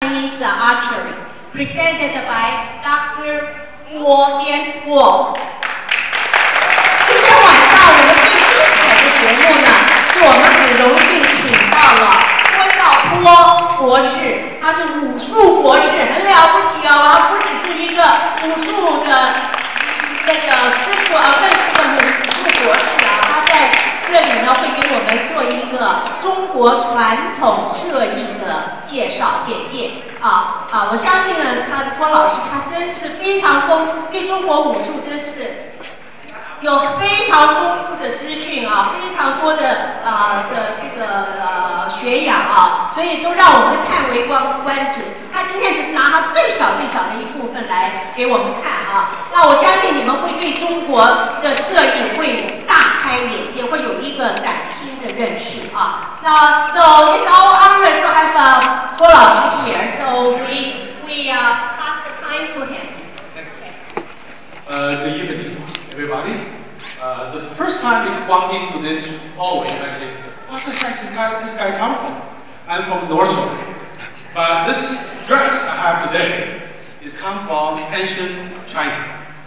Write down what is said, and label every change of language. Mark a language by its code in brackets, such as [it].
[en] Chinese archery, presented by Dr. Guo Jianguo. [zh] 今天晚上我们最精彩的节目呢，是我们很荣幸请到了郭少波博士，他是武术博士，很了不起啊！不只是一个武术的那个师傅啊，更是个武术博士啊。他在这里呢，会给我们做一个中国传统摄影的介绍简介我相信呢，郭老师他真是非常对中国武术真是有非常丰富的资讯非常多的这个学养所以都让我们叹为观止。他今天只是拿他最小的一部分来给我们看那我相信你们会对中国的摄影会大开眼界，会有一个崭新的认识 [en] So it's our honor to have 郭老师 here. So we pass the time to him. Good evening, everybody. The first time we walked into this hallway, I said, "What the heck this guy come from?" I'm from North Shore, but this dress I have today is come from ancient China.